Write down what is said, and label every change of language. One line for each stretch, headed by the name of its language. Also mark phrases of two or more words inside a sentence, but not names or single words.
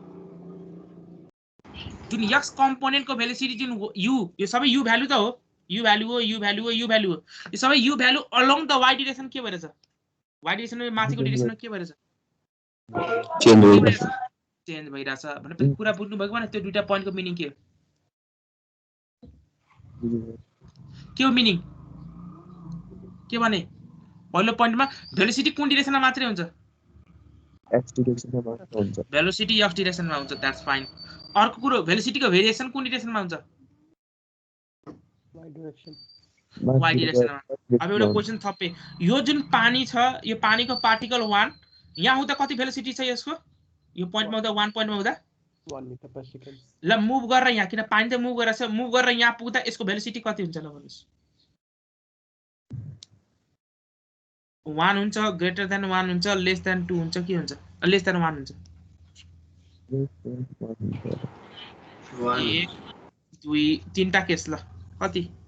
Nepali: जुन x कम्पोनेन्टको भेलोसिटी जुन u यो सबै u भ्यालु त हो u भ्यालु हो u भ्यालु हो u भ्यालु हो यो सबै u भ्यालु
English: along the y direction
Nepali: के भइरहेछ y डाइरेक्सनमा माथिको डाइरेक्सनमा के भइरहेछ चेन्ज भइरहेछ भनेपछि कुरा बुझ्नु भएको भने त्यो दुईटा पोइन्टको मिनिङ के हो मिनिङ के भने पहिलो पोइन्टमा भेलोसिटी कुन डाइरेक्सनमा मात्रै हुन्छ x डाइरेक्सनमा मात्र हुन्छ भेलोसिटी x डाइरेक्सनमा हुन्छ
English: that's fine
Nepali: अर्को कुरो भेलोसिटीको भेरिएसन कुन डाइरेक्सनमा हुन्छ
English: y direction.
Nepali: y डाइरेक्सनमा अब एउटा क्वेशन थपे यो जुन पानी छ यो पानीको पार्टिकल 1 यहाँ हुँदा कति भेलोसिटी छ यसको यो पोइन्टमा हुँदा 1 पोइन्टमा हुँदा
English: 1 meter per second.
Nepali: ल मुभ गरेर यहाँ किन पानी त मुभ गरेछ मुभ गरेर यहाँ पुग्दा यसको भेलोसिटी कति हुन्छ ल भन्नुस् 1 हुन्छ
English: greater than 1
Nepali: हुन्छ
English: less than 2
Nepali: हुन्छ के हुन्छ
English: less than 1
Nepali: हुन्छ 1 2 तीनटा केस ल कति